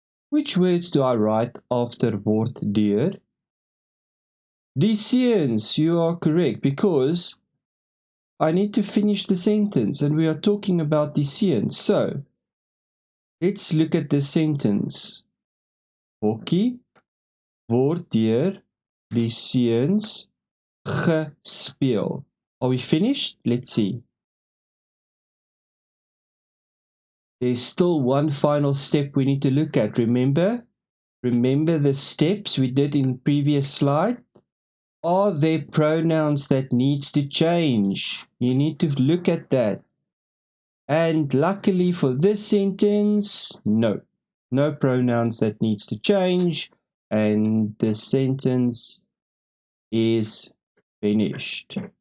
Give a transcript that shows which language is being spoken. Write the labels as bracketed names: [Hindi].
[English] Which words do I write after word deur? Die seuns, you are correct, because I need to finish the sentence and we are talking about [Afrikaans] die seuns. [English] So let's look at the sentence. [Afrikaans] Hockey word deur die seuns gespeel. [English] Are we finished? Let's see. There's still one final step we need to look at. Remember the steps we did in the previous slide? Are there pronouns that needs to change? You need to look at that. And luckily for this sentence, no pronouns that needs to change, and the sentence is finished.